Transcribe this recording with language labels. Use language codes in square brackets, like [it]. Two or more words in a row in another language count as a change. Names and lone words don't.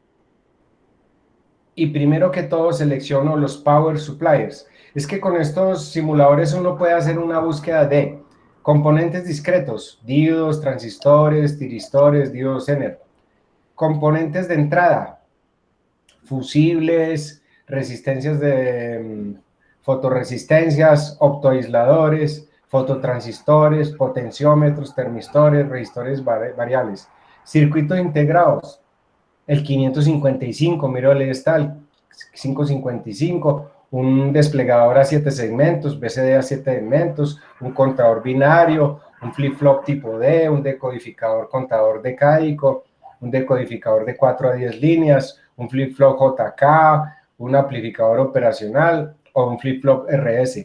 [es] Y primero que todo selecciono los [en] Power Suppliers. [es] Es que con estos simuladores uno puede hacer una búsqueda de componentes discretos, diodos, transistores, tiristores, diodos Zener. Componentes de entrada, fusibles, resistencias de fotorresistencias, optoaisladores, fototransistores, potenciómetros, termistores, resistores variables. Circuitos integrados. El 555, miro el está el 555, un desplegador a 7 segmentos, BCD a 7 segmentos, un contador binario, un flip-flop tipo D, un decodificador contador decádico, un decodificador de 4 a 10 líneas, un flip-flop JK, un amplificador operacional o un flip-flop RS.